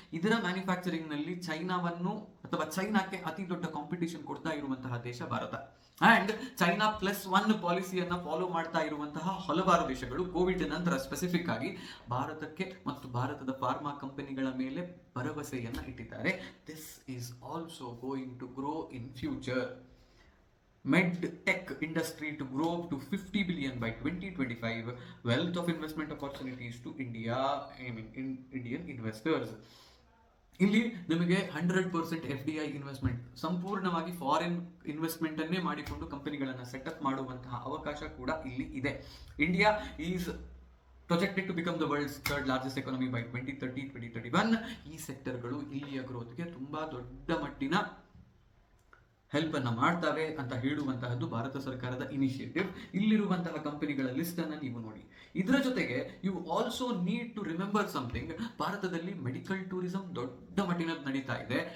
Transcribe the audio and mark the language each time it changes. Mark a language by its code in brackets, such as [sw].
[kn] ಇದರ ಮ್ಯಾನುಫ್ಯಾಕ್ಚರಿಂಗ್ ನಲ್ಲಿ ಚೈನಾವನ್ನು ಅಥವಾ ಚೈನಾಕ್ಕೆ ಅತಿ ದೊಡ್ಡ ಕಾಂಪಿಟೇಷನ್ ಕೊಡ್ತಾ ಇರುವಂತಹ ದೇಶ ಭಾರತ. ಅಂಡ್ ಚೈನಾ +1 ಪಾಲಿಸಿಯನ್ನ ಫಾಲೋ ಮಾಡ್ತಾ ಇರುವಂತಹ ಹಲವಾರು ದೇಶಗಳು ಕೋವಿಡ್ ನಂತರ ಸ್ಪೆಸಿಫಿಕ್ ಆಗಿ ಭಾರತಕ್ಕೆ ಮತ್ತು ಭಾರತದ ಫಾರ್ಮಾ ಕಂಪನಿಗಳ ಮೇಲೆ ಭರವಸೆಯನ್ನ ಇಟ್ಟಿದ್ದಾರೆ. [en] This is also going to grow in future. Med tech industry to grow to 50 billion by 2025. Wealth of investment opportunities to India, Indian investors. [kn] ಇಲ್ಲಿ ನಿಮಗೆ 100% FDI ಇನ್ವೆಸ್ಟ್ಮೆಂಟ್, ಸಂಪೂರ್ಣವಾಗಿ ಫಾರಿನ್ ಇನ್ವೆಸ್ಟ್ಮೆಂಟ್ ಅನ್ನೇ ಮಾಡಿಕೊಂಡು ಕಂಪನಿಗಳನ್ನು ಸೆಟಪ್ ಮಾಡುವಂತಹ ಅವಕಾಶ ಕೂಡ ಇಲ್ಲಿ ಇದೆ. [en] India is projected to become the world's third largest economy by 2030-2031. [kn] ಈ ಸೆಕ್ಟರ್ಗಳು ಇಲ್ಲಿಯ ಗ್ರೋತ್ಗೆ ತುಂಬಾ ದೊಡ್ಡ ಮಟ್ಟಿನ ಹೆಲ್ಪ್ ಅನ್ನ ಮಾಡ್ತವೆ ಅಂತ ಹೇಳುವಂತಹದ್ದು ಭಾರತ ಸರ್ಕಾರದ ಇನಿಷಿಯೇಟಿವ್. ಇಲ್ಲಿರುವಂತಹ ಕಂಪನಿಗಳ ಲಿಸ್ಟ್ ಅನ್ನ ನೀವು ನೋಡಿ. ಇದರ ಜೊತೆಗೆ [en] You also need to remember something. [kn] ಭಾರತದಲ್ಲಿ ಮೆಡಿಕಲ್ ಟೂರಿಸಂ ದೊಡ್ಡ ಮಟ್ಟಿನ ನಡೀತಾ ಇದೆ.